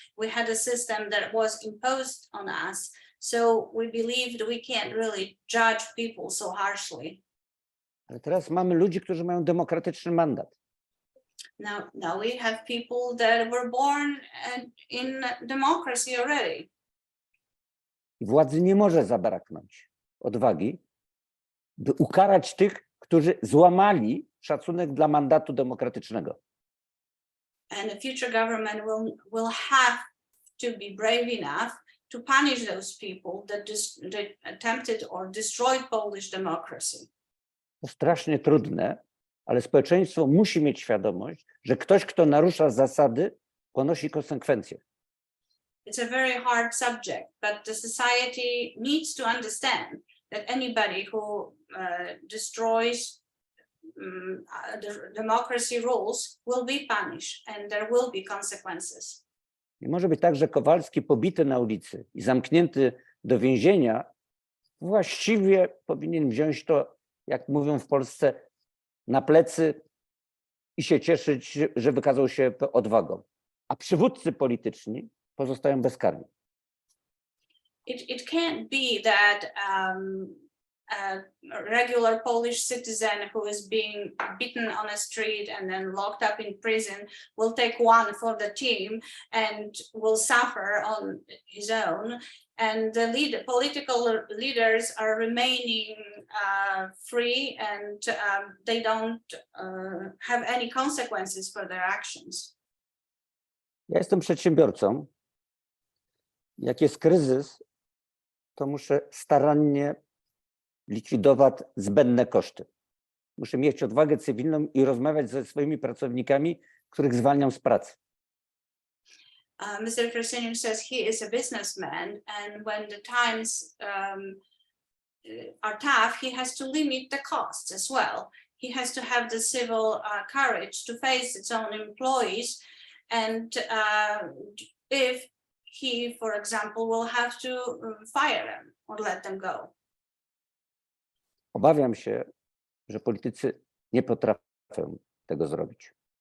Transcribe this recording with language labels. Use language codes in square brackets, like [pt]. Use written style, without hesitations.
[en] We had a system that was imposed on us, so we believed we can't really judge people so harshly. [pl] Ale teraz mamy ludzi, którzy mają demokratyczny mandat. [en] Now we have people that were born in democracy already. [pl] Władzy nie może zabraknąć odwagi, by ukarać tych, którzy złamali szacunek dla mandatu demokratycznego. [en] And the future government will have to be brave enough to punish those people that attempted or destroyed Polish democracy. [pl] To strasznie trudne, ale społeczeństwo musi mieć świadomość, że ktoś, kto narusza zasady, ponosi konsekwencje. [en] It's a very hard subject, but the society needs to understand that anybody who destroys the democracy rules will be punished and there will be consequences. [pl] Nie może być tak, że Kowalski pobity na ulicy i zamknięty do więzienia właściwie powinien wziąć to, jak mówią w Polsce, na plecy i się cieszyć, że wykazał się odwagą. A przywódcy polityczni pozostają bezkarni. [en] It can't be that a regular Polish citizen who is being beaten on a street and then locked up in prison will take one for the team and will suffer on his own. And the political leaders are remaining free and they don't have any consequences for their actions. [pl] Ja jestem przedsiębiorcą. Jak jest kryzys, to muszę starannie likwidować zbędne koszty. Muszę mieć odwagę cywilną i rozmawiać ze swoimi pracownikami, których zwalniam z pracy. [en] Mr. Frasyniuk says he is a businessman, and when the times are tough, he has to limit the costs as well. He has to have the civil courage to face its own employees, and if he, for example, will have to fire them or let them go. [pl] Obawiam się, że politycy nie potrafią tego zrobić.